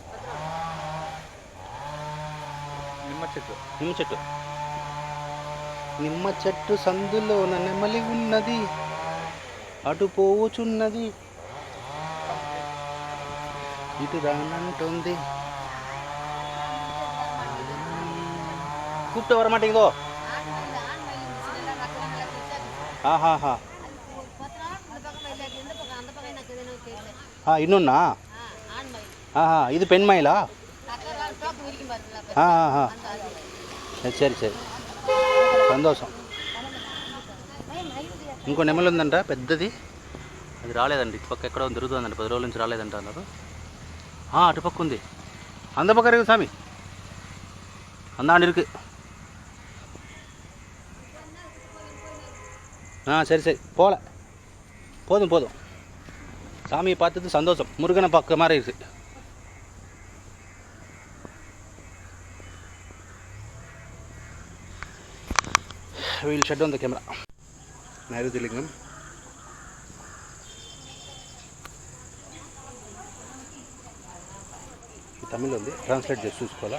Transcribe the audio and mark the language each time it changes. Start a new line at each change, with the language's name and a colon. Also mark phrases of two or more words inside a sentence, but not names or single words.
Telugu: నిమ్మ చెట్టు సందులో నెమలి ఉన్నది, అటు పోవుచున్నది, ఇటు రానంటుంది. కూపితే వరమాట ఇంకో
Kannada: ಇನ್ನೊಂದಾ ಇದು ಪೆಣ್ಮೈಲಾ
Telugu: సరే సరే సంతోషం. ఇంకో నెమలి ఉందంట పెద్దది, అది రాలేదండి. ఇటుపక్క ఎక్కడో తిరుగుతుందంట, 10 రోజుల నుంచి రాలేదంట అన్నారు. అటుపక్క ఉంది,
Tamil: அந்த பக்கம் இருக்கு சாமி, அந்தாண்டு இருக்கு. சரி சரி போகல, போதும் போதும். சாமியை பார்த்தது சந்தோஷம், முருகனை பார்க்க மாதிரி இருக்குது.
English: we'll shut on the camera.
Telugu: నైరుతి లింగం, ఈ తమిళ్ ఉంది, ట్రాన్స్లేట్ చేసి చూసుకోవాలా.